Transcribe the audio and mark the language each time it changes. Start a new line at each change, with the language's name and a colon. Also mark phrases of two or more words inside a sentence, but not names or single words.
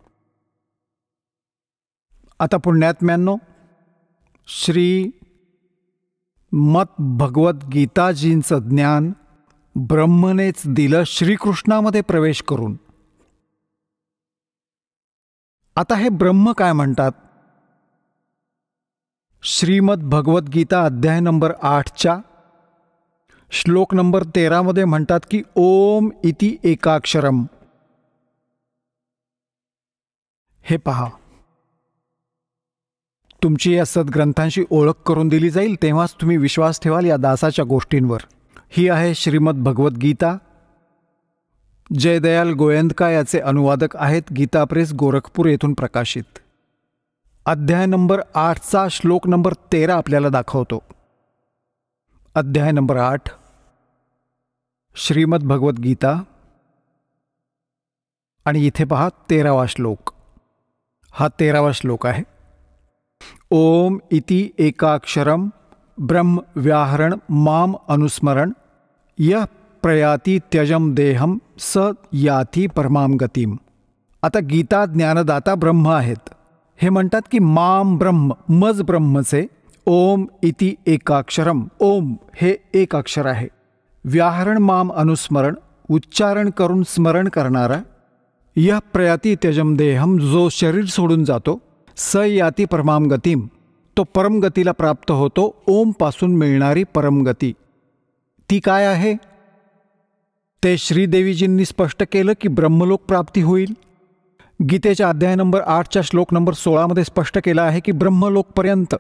Marathi: आता पुण्यात्म्यांनो, श्री मत भगवद्गीताजींचं ज्ञान ब्रह्मनेच दिलं श्रीकृष्णामध्ये प्रवेश करून. आता हे ब्रह्म काय म्हणतात? श्रीमद भगवद्गीता अध्याय नंबर 8च्या श्लोक नंबर 13 म्हणतात की
Sanskrit: ओम इति एकाक्षरम.
Marathi: हे पहा, तुमची या सद्ग्रंथांशी ओळख करून दिली जाईल, तेव्हाच तुम्ही विश्वास ठेवाल या दासाच्या गोष्टींवर. ही आहे श्रीमद भगवद्गीता. जयदयाल गोयंदका याचे अनुवादक आहेत. गीता प्रेस, गोरखपूर येथून प्रकाशित. अध्याय नंबर 8चा श्लोक नंबर 13 आपल्याला दाखवतो. अध्याय नंबर 8 श्रीमद भगवद्गीता, आणि इथे पहा 13वा श्लोक. हा 13वा श्लोक आहे.
Sanskrit: ओम इति एकाक्षरम ब्रह्म व्याहरण माम अनुस्मरण यह प्रयाति त्यजम देहम स याति परमाम गतिम.
Marathi: आता गीता ज्ञानदाता ब्रह्म आहेत. हे म्हणतात की
Sanskrit: माम ब्रह्म,
Marathi: मज ब्रह्मचे
Sanskrit: ओम इति एकाक्षरम,
Marathi: ओम हे एक अक्षर आहे.
Sanskrit: व्याहरण माम अनुस्मरण,
Marathi: उच्चारण करून स्मरण करणारा.
Sanskrit: यह प्रयाति त्यजम देहम,
Marathi: जो शरीर सोडून जातो.
Sanskrit: स याति परमाम गतिम,
Marathi: तो परमगतीला प्राप्त होतो. ओम पासून मिळणारी परमगती ती काय आहे? ते श्रीदेवीजींनी स्पष्ट केलं की ब्रह्मलोक प्राप्ती होईल. गीतेच्या अध्याय नंबर 8च्या श्लोक नंबर 16 स्पष्ट केलं आहे की ब्रह्मलोकपर्यंत.